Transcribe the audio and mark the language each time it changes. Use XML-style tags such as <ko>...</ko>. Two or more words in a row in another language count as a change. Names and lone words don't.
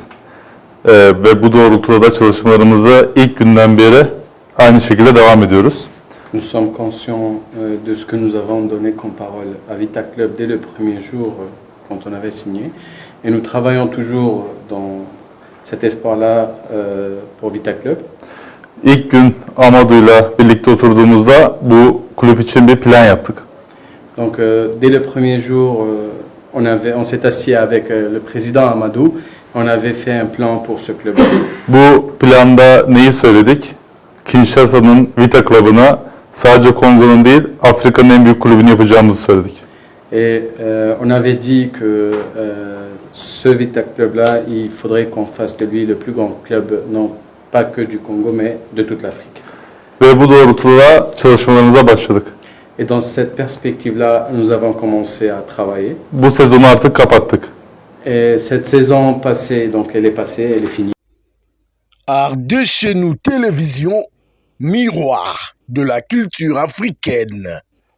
<tr>Ve bu doğrultuda da çalışmalarımıza ilk günden beri aynı şekilde devam ediyoruz.</tr> <fr>Nous sommes conscients de ce que nous avons donné comme parole à Vita Club dès le premier jour quand on avait signé. Et nous travaillons toujours dans cet espoir-là pour Vita Club.</fr> <tr>İlk gün Amadu'yla birlikte oturduğumuzda bu kulüp için bir plan yaptık.</tr> <fr>Donc dès le premier jour, on s'est assis avec le président Amadou. On avait fait un plan pour ce club.</fr> <tr>Bu planda neyi söyledik? Kinshasa'nın Vita Club'ına sadece Kongo'nun değil, Afrika'nın en büyük kulübünü yapacağımızı söyledik.</tr> <fr>Et on avait dit que ce Vita Club-là, il faudrait qu'on fasse de lui le plus grand club, non pas que du Congo, mais de toute l'Afrique.</fr> <tr>Ve bu doğrultuda çalışmalarımıza başladık.</tr> <fr>Et dans cette perspective-là, nous avons commencé à travailler.</fr> <tr>Bu sezonu artık kapattık.</tr> <fr>Et cette saison passée, donc elle est passée, elle est finie. Art de chez nous télévision, miroir de la culture africaine.</fr>